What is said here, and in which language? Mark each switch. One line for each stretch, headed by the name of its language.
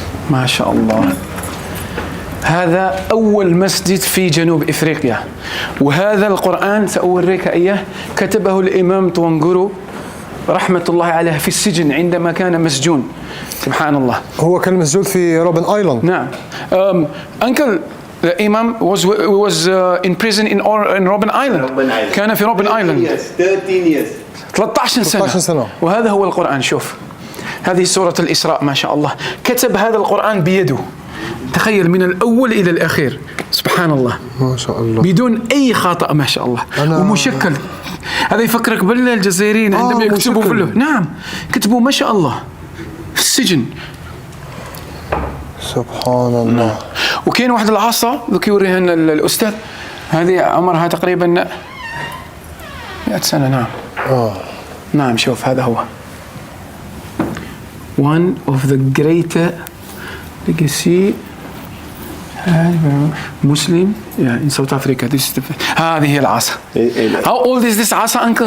Arabic: ما شاء الله. هذا أول مسجد في جنوب إفريقيا، وهذا القرآن سأوريك إياه كتبه الإمام توانغورو رحمة الله عليه في السجن عندما كان مسجون. سبحان الله. هو كان مسجون في روبن آيلاند. نعم.
English: Uncle the Imam was in prison in Robben Island.
Arabic: كان في روبن آيلاند 13 سنة. وهذا هو القرآن. شوف هذه سورة الإسراء ما شاء الله. كتب هذا القرآن بيده، تخيل، من الأول إلى الأخير. سبحان الله ما شاء الله، بدون أي خطأ ما شاء الله. ومشكل. هذا يفكرك بالجزائريين عندما يكتبوا في نعم كتبوا ما شاء الله في السجن. سبحان الله. وكاين واحد العصا ذوك يوريها لنا الأستاذ، هذه عمرها تقريبا 100 سنة. نعم. نعم شوف هذا هو
English: one of the great legacy Muslim in South Africa.
Arabic: هذه هي العصا.
English: How old is this عصا uncle?